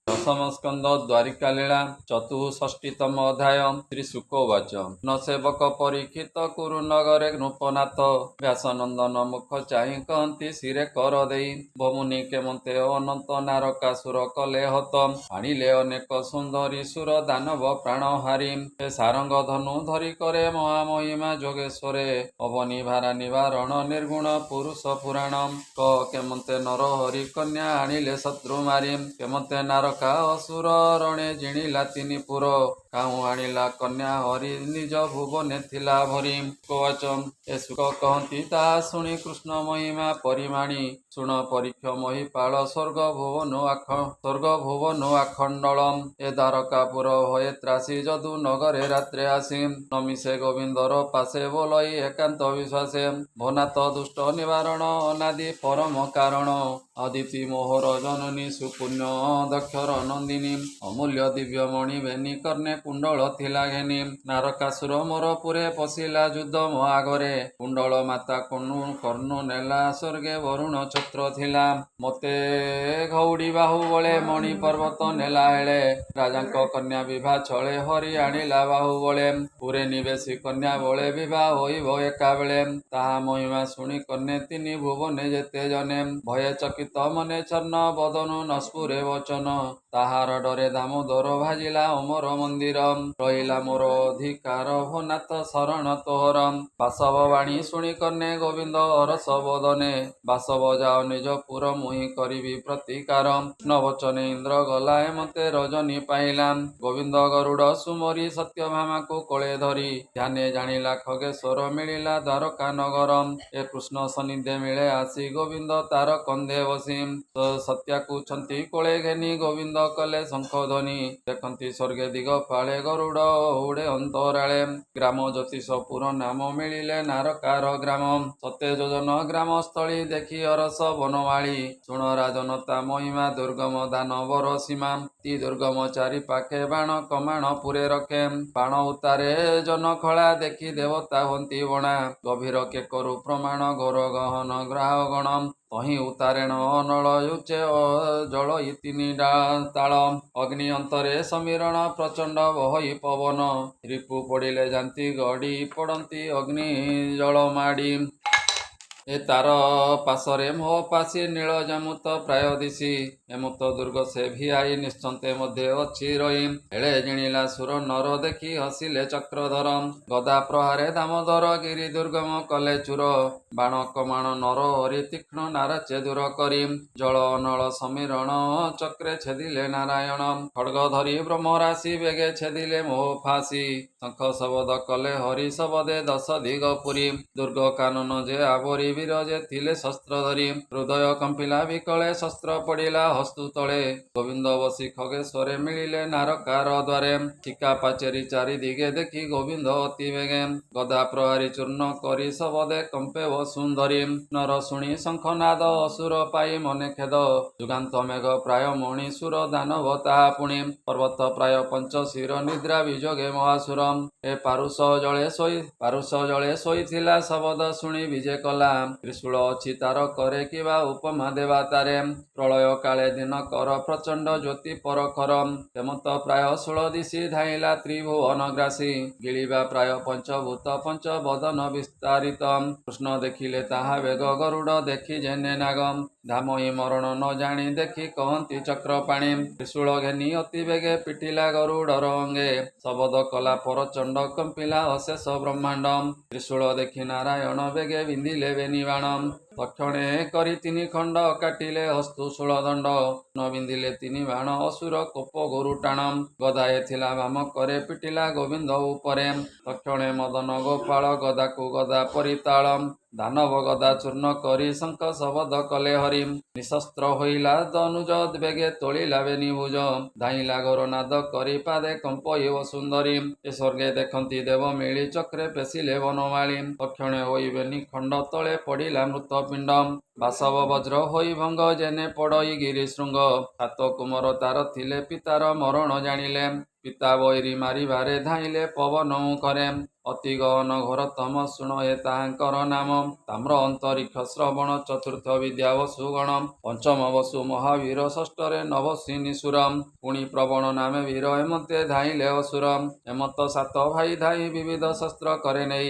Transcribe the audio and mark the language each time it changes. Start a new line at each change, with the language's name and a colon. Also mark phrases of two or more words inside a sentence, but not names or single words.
Odia: ଦଶମ ସ୍କନ୍ଦ ଦ୍ୱାରିକା ଲୀଳା ଚତୁଷ୍ଷଷ୍ଟିତମ ଅଧ୍ୟାୟ ଶ୍ରୀ ଶୁକୋବାଚ ନ ସେବକ ପରୀକ୍ଷିତ କୁରୁ ନଗରେ ନୃପନାଥ ବ୍ୟାସନନ୍ଦନ ମୁଖ ଚାହି କହତି ଶିରେ କର ଦେଇ ଭମୁନି କେମନ୍ତେ ଅନନ୍ତ ନରକାସୁର କଲେ ହତ ଆଣିଲେ ଅନେକ ସୁନ୍ଦରୀ ସୁର ଦାନବ ପ୍ରାଣ ହାରୀ ହେ ସାରଙ୍ଗ ଧନୁ ଧରି କରେ ମହାମହିମା ଯୋଗେଶ୍ୱରେ ଅବନୀ ଭାର ନିବାରଣ ନିର୍ଗୁଣ ପୁରୁଷ ପୁରାଣ କ କେମନ୍ତେ ନର ହରି କନ୍ୟା ଆଣିଲେ ଶତ୍ରୁ ମାରି କେମନ୍ତେ ନରକ ଅସୁର ରଣେ ଜିଣିଲା ତିନି ପୁର କାହୁଁ ଆଣିଲା କନ୍ୟା ହରି ନିଜ ଭୁବନେ ଥିଲା ଭରି କବଚ ଏ ସୁଖ କହନ୍ତି ତା ଶୁଣି କୃଷ୍ଣ ମହିମା ପରିମାଣି ଶୁଣ ପରୀକ୍ଷ ମହୀପାଳ ସ୍ୱର୍ଗ ଭୁବନ ଆଖଣ୍ଡଳ ଏ ଦ୍ୱାରକାପୁର ଭୟେ ତ୍ରାସି ଯଦୁ ନଗରେ ରାତ୍ରେ ଆସି ନିମିଷେ ଗୋବିନ୍ଦର ପାଶେ ବୋଲଇ ଏକାନ୍ତ ବିଶ୍ୱାସେ ଭନାଥ ଦୁଷ୍ଟ ନିବାରଣ ଅନାଦି ପରମ କାରଣ ଅଦିତି ମୋହର ଜନନୀ ସୁପୁଣ୍ୟ ଦକ୍ଷର ନନ୍ଦିନୀ ଅମୂଲ୍ୟ ଦିବ୍ୟମଣି ବେନି କର୍ଣ୍ଣେ କୁଣ୍ଡଳ ଥିଲା ଘେନି ନରକାସୁର ମୋର ପୁରେ ପଶିଲା ଯୁଦ୍ଧ ମୋ ଆଗରେ କୁଣ୍ଡଳ ମାତା କର୍ଣ୍ଣୁ ନେଲା ସ୍ୱର୍ଗେ ବରୁଣ ଛତ୍ର ଥିଲା ମତେ ଘଉଡ଼ି ବାହୁ ବଳେ ମଣି ପର୍ବତ ନେଲା ହେଲେ ରାଜାଙ୍କ କନ୍ୟା ବିବାହ ଛଳେ ହରି ଆଣିଲା ବାହୁ ବଳେ ପୁରେ ନିବେଶି କନ୍ୟା ବଳେ ବିବାହ ହୋଇବ ଏକା ବେଳେ ତାହା ମହିମା ଶୁଣି କନ୍ୟେ ତିନି ଭୁବନେ ଯେତେ ଜନେ ଭୟେ ଚକିତ ମନେ ଚର୍ଣ୍ଣ ବଦନୁ ନ ସ୍ଫୁରେ ବଚନ ତାହାର ଡରେ ଦାମୋଦର ଭାଜିଲା ଅମର ମନ୍ଦିର ରହିଲା ମୋର ଅଧିକାର ଭନାଥ ଶରଣ ତୋହର ବାସବ ବାଣୀ ଶୁଣି କନ୍ୟେ ଗୋବିନ୍ଦ ହରଷ ବଦନେ ବାସବ ଯାଅ ନିଜ ପୁର ମୁହିଁ କରିବି ପ୍ରତିକାର ନବଚନେ ଇନ୍ଦ୍ର ଗଲା ମନ୍ତେ ରଜନୀ ପାଇଲା ଗୋବିନ୍ଦ ଗରୁଡ଼ ସୁମରି ସତ୍ୟଭାମା କୋ କୋଳେ ଧରି ଧ୍ୟାନେ ଜାଣିଲା ଖଗେଶ୍ୱର ମିଳିଲା ଦ୍ୱାରକା ନଗର ଏ କୃଷ୍ଣ ସନ୍ନିଧେ ମିଳେ ଆସି ଗୋବିନ୍ଦ ତାର କନ୍ଧେ ବସି ସତ୍ୟାକୁ ଛନ୍ତି କୋଳେ ଘେନି ଗୋବିନ୍ଦ କଲେ ଶଙ୍ଖ ଧ୍ୱନି ଦେଖନ୍ତି ସ୍ୱର୍ଗେ ଦିଗ ପାଳେ ଗରୁଡ଼ ଉଡ଼େ ଅନ୍ତରାଳେ ଗ୍ରାମ ଜ୍ୟୋତିଷପୁର ନାମ ମିଳିଲେ ନରକର ଗ୍ରାମ ସତ୍ୟ ଯୋଜନ ଗ୍ରାମ ସ୍ଥଳୀ ଦେଖି ଅରସ ବନମାଳୀ ଶୁଣ ରାଜନ ତା ମହିମା ଦୁର୍ଗମ ଦାନବର ସୀମା ତୀ ଦୁର୍ଗମ ଚାରି ପାଖେ ବାଣ କମାଣ ପୁରେ ରଖେ ବାଣ ଉତାରେ ଜନ ଖଳା ଦେଖି ଦେବତା ହନ୍ତି ବଣା ଗଭୀର କେକରୁ ପ୍ରମାଣ ଘୋର ଗହନ ଗ୍ରାହ ଗଣ ତହିଁ ଉତାରେଣ ଅନଳ ଯୁଚେ ଜଳ ଇତିନି ତାଳ ଅଗ୍ନି ଅନ୍ତରେ ସମୀରଣ ପ୍ରଚଣ୍ଡ ବହଇ ପବନ ରିପୁ ପଡ଼ିଲେ ଯାନ୍ତି ଗଡ଼ି ପଡ଼ନ୍ତି ଅଗ୍ନି ଜଳ ମାଡ଼ି ଏ ତାର ପାଶରେ ମୋହ ପାଶି ନୀଳ ଜାମୁତ ପ୍ରାୟ ଦିଶି ଏମନ୍ତ ଦୁର୍ଗ ସେ ଭିଆଇ ନିଶ୍ଚିନ୍ତେ ମଧ୍ୟ ଅଛି ରହି ହେଲେ ଜିଣିଲା ସୁର ନର ଦେଖି ହସିଲେ ଚକ୍ରଧର ଗଦା ପ୍ରହାରେ ଦାମୋଦର ଗିରି ଦୁର୍ଗମ କଲେ ଚୁର ବାଣ କମାଣ ନର ହରି ତୀକ୍ଷ୍ଣ ନାରାଚେ ଦୂର କରି ଜଳ ଅନଳ ସମୀରଣ ଚକ୍ରେ ଛେଦିଲେ ନାରାୟଣ ଖଡ୍ଗ ଧରି ବ୍ରହ୍ମରାଶି ବେଗେ ଛେଦିଲେ ମୋହ ଫାଶି ଶଙ୍ଖ ଶବଦ କଲେ ହରି ଶବଦେ ଦଶ ଦିଗ ପୁରି ଦୁର୍ଗ କାନନ ଯେ ଆବରି ବିରଜେ ଥିଲେ ଶସ୍ତ୍ର ଧରି ହୃଦୟ କମ୍ପିଲା ବିକଳେ ଶସ୍ତ୍ର ପଡ଼ିଲା ହସ୍ତୁ ତଳେ ଗୋବିନ୍ଦ ବସି ଖଗେଶ୍ୱରେ ମିଳିଲେ ନରକର ଦ୍ୱାରେ ଟୀକା ପାଚେରି ଚାରି ଦିଗେ ଦେଖି ଗୋବିନ୍ଦ ଅତି ବେଗେ ଗଦା ପ୍ରହାରି ଚୂର୍ଣ୍ଣ କରି ଶବଦେ କମ୍ପେ ବସୁନ୍ଧରୀ ନର ଶୁଣି ଶଙ୍ଖନାଦ ଅସୁର ପାଇ ମନେ ଖେଦ ଯୁଗାନ୍ତ ମେଘ ପ୍ରାୟ ମଣି ସୁର ଦାନବ ତାହା ପୁଣି ପର୍ବତ ପ୍ରାୟ ପଞ୍ଚଶିର ନିଦ୍ରା ବିଯୋଗେ ମହାସୁର ଏ ପାରୁଷ ଜଳେ ଶୋଇଥିଲା ଶବଦ ଶୁଣି ବିଜେ କଲା ତ୍ରିଶୂଳ ଅଛି ତାର କରେ କିବା ଉପମା ଦେବା ତାରେ ପ୍ରଳୟ କାଳେ ଦିନ କର ପ୍ରଚଣ୍ଡ ଜ୍ୟୋତି ପରଖର ହେମନ୍ତ ପ୍ରାୟ 16 ଦିଶି ଧାଇଁଲା ତ୍ରିଭୁବନ ଗ୍ରାସି ଗିଳିବା ପ୍ରାୟ ପଞ୍ଚଭୂତ ପଞ୍ଚ ବଦନ ବିସ୍ତାରିତ କୃଷ୍ଣ ଦେଖିଲେ ତାହା ବେଗ ଗରୁଡ଼ ଦେଖି ଯେନେ ନାଗ ଧାମହି ମରଣ ନ ଜାଣି ଦେଖି କହନ୍ତି ଚକ୍ରପାଣି ତ୍ରିଶୂଳ ଘେନି ଅତି ବେଗେ ପିଟିଲା ଗରୁଡ଼ର ଅଙ୍ଗେ ଶବଦ କଲା ପରଚଣ୍ଡ କମ୍ପିଲା ଅଶେଷ ବ୍ରହ୍ମାଣ୍ଡ ତ୍ରିଶୂଳ ଦେଖି ନାରାୟଣ ବେଗେ ବିନ୍ଧିଲେ ବେନି ବାଣ ତକ୍ଷଣେ କରି ତିନି ଖଣ୍ଡ କାଟିଲେ ହସ୍ତୁ ଶୂଳ ଦଣ୍ଡ ନ ବିନ୍ଧିଲେ ତିନି ବାଣ ଅସୁର କୋପ ଗୋରୁ ଟାଣ ଗଦାଏ ଥିଲା ଭାମ କରେ ପିଟିଲା ଗୋବିନ୍ଦ ଉପରେ ତକ୍ଷଣେ ମଦନ ଗୋପାଳ ଗଦାକୁ ଗଦା ପରିତାଳ ଦାନବ ଗଦା ଚୂର୍ଣ୍ଣ କରି ଶଙ୍ଖ ଶବଦ କଲେ ହରି ନିଶସ୍ତ୍ର ହୋଇଲା ଦନୁଜ ବେଗେ ତୋଳିଲା ବେନି ଭୁଜ ଧାଇଁଲା ଘୋର ନାଦ କରି ପାଦେ କମ୍ପଇ ବସୁନ୍ଧରୀ ଏ ସ୍ୱର୍ଗେ ଦେଖନ୍ତି ଦେବ ମିଳି ଚକ୍ରେ ପେଶିଲେ ବନମାଳୀ ତକ୍ଷଣେ ହୋଇ ବେନି ଖଣ୍ଡ ତଳେ ପଡ଼ିଲା ମୃତ ପିଣ୍ଡ ବାସବ ବଜ୍ର ହୋଇ ଭଙ୍ଗ ଯେନେ ପଡ଼ଇ ଗିରି ଶୃଙ୍ଗ ହାତ କୁମର ତାର ଥିଲେ ପିତାର ମରଣ ଜାଣିଲେ ପିତା ବଇରୀ ମାରିବାରେ ଧାଇଁଲେ ପବନ ମୁଖରେ ଅତି ଗହନ ଘୋର ତମ ଶୁଣ ଏ ତାହାଙ୍କର ନାମ। ତାମ୍ର ଅନ୍ତରିକ୍ଷ ଶ୍ରବଣ ଚତୁର୍ଥ ବିଦ୍ୟା ବସୁଗଣ। ପଞ୍ଚମ ବସୁ ମହାବୀର ଷଷ୍ଠରେ ନବସିନୀ ସୁର। ପୁଣି ପ୍ରବଣ ନାମେ ବୀର ଏମନ୍ତେ ଧାଇଁଲେ ଅସୁର। ଏମନ୍ତ ସାତ ଭାଇ ଧାଇ ବିବିଧ ଶସ୍ତ୍ର କରେ ନେଇ।